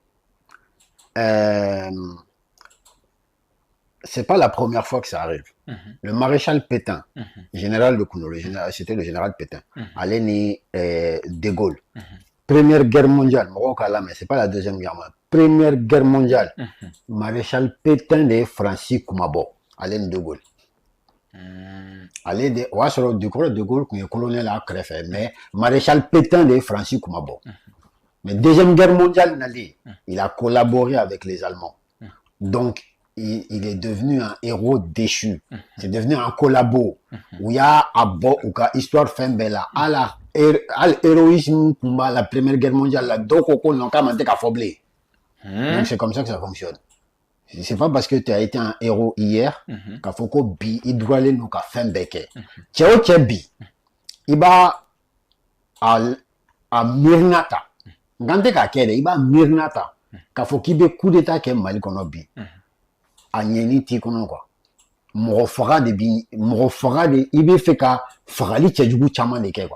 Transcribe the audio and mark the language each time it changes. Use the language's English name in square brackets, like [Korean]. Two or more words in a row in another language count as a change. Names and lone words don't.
[French] c'est pas la première fois que ça arrive le maréchal Pétain général de Kouno c'était le général Pétain [Bambara] ale ni [French] De Gaulle première guerre mondiale [Bambara] mɔgɔw k'a lamɛn [French] c'est pas la deuxième guerre mondiale première guerre mondiale maréchal Pétain [Bambara] de ye Faransi kumabɔ ale ni [French] De Gaulle [Bambara] ale de o y'a sɔrɔ De Gaulle kun ye colonel a kɛrɛfɛ mais maréchal Pétain de ye Faransi kumabɔ mais [French] deuxième guerre mondiale [Bambara] nali [French] il a collaboré avec les Allemands donc il est devenu un héros déchu c'est devenu un collabo où il y a à [Bambara] bɔ u ka histoire fɛn bɛɛ la ala [French] héroïsme [Bambara] kun b'a la [French] première guerre mondiale [Bambara] la dɔw ko ko [French] non [Bambara] k'a man tɛ ka fɔ bilen [French] donc c'est comme ça que ça fonctionne c'est pas parce que tu as été un héros hier [Bambara] k'a fɔ ko bi i dugalen don ka fɛn bɛɛ kɛ cɛ o cɛ bi i b'a a miirina ta nkan tɛ k'a kɛ dɛ i b'a miirina ta k'a fɔ k'i bɛ [French] coup d'état [Bambara] kɛ Mali kɔnɔ bi a ɲɛni t'i kɔnɔ quoi mɔgɔ faga de i bɛ fɛ ka fagali cɛjugu caman de kɛ